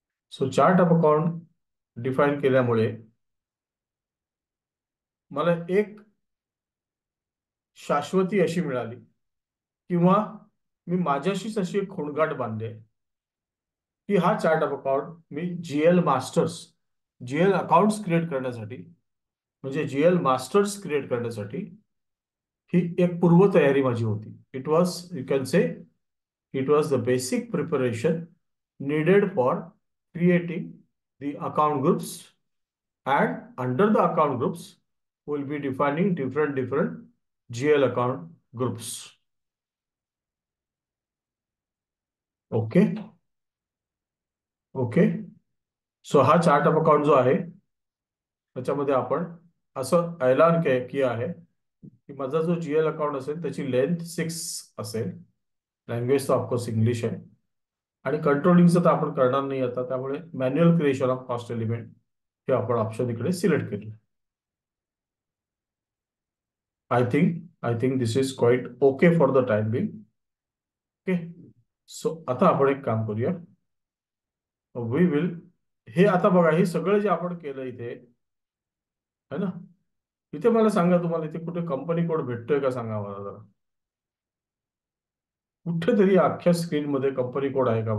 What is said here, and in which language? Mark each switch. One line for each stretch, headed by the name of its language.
Marathi: So chart of account define केल्यामुळे मला एक शाश्वती अशी मिळाली, किंवा मी माझ्याशीच अशी एक खोंगाट बांधले की हा chart of account मी GL masters, GL accounts create करण्यासाठी, म्हणजे जीएल मास्टर्स क्रिएट करण्यासाठी ही एक पूर्वतयारी माझी होती.
English: It was, you can say, it was the basic preparation needed for creating the account groups, and under the account groups we'll be defining different GL account groups.
Marathi: Okay okay. So हा chart of account जो आहे त्याच्यामध्ये आपण असं
Hindi: ऐलान किया
Marathi: आहे की माझा जो जीएल अकाउंट असेल त्याची लेंथ 6 असेल. लँग्वेज तर ऑफकोर्स इंग्लिश आहे, आणि कंट्रोलिंगचं तर आपण करणार नाही आता, त्यामुळे manual creation of cost element हे आपण ऑप्शन इकडे सिलेक्ट केले.
English: I think this is quite okay for the time being.
Marathi: Okay. So आता आपण एक काम करूया.
English: we will,
Marathi: हे आता बघा, हे सगळं जे आपण केलं इथे, है ना, इथे मला सांगा, तुम्हाला इथे कुठे कंपनी कोड भेटतोय का? सांगा मला जरा. कुठेतरी अख्ख्या स्क्रीन मध्ये कंपनी कोड आहे का?